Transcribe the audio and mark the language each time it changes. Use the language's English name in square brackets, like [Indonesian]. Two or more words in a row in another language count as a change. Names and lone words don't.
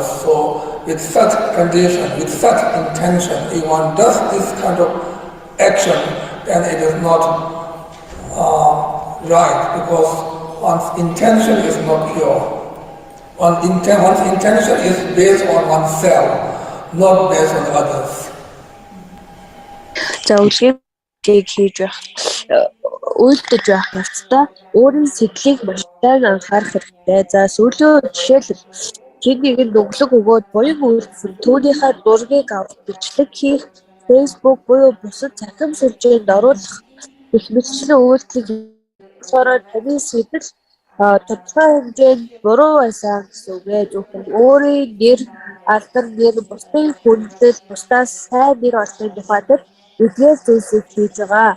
[English] So with such condition, with such intention, if one does this kind of action, then it is not right, because one's intention is not pure. One's intention is based on oneself, not based on others. [Mongolian] За үлгэр хийж байх үйлдэж байх явцдаа өөрийн сэтгэлийг маш сайн анхаарах хэрэгтэй. За сүүлийн жишээлбэл хэн нэгэн өглөг өгөөд буян үйлдсэн түүнийхээ зургийг авах, бичлэг хийх, Facebook буюу бусад цахим сүлжээнд оруулах их мэтчлийн үйлдэлийг сороо таны сэтгэл тодорхой хэмжээнд буруу байсан гэсэн үгээ зөвхөн өөрийн нэр, алдар нэр, бусдын хүндлэл, бусдаас сайн нэр олохын тухайд эдгээр зүйлсийг хийж байгаа.